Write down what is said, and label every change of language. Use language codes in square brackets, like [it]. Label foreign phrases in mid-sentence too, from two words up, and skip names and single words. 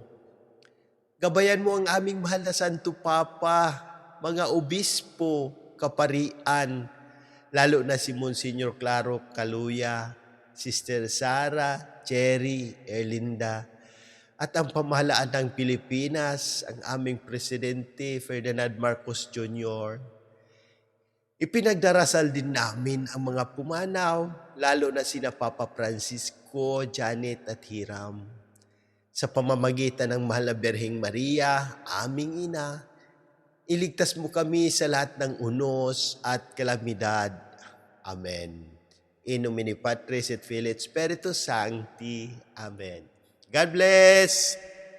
[tl] Gabayan mo ang aming mahal na Santo Papa, mga obispo, kaparian, lalo na si Monsignor Claro Caluya, Sister Sara, Cherry, Erlinda, at ang pamahalaan ng Pilipinas, ang aming Presidente Ferdinand Marcos Jr., Ipinagdarasal din namin ang mga pumanaw, lalo na sina Papa Francisco, Janet at Hiram. Sa pamamagitan ng Mahal na Birheng Maria, aming ina, iligtas mo kami sa lahat ng unos at kalamidad. Amen. [la] In nomine Patris et Filii et Spiritus Sancti. [en] Amen. God bless!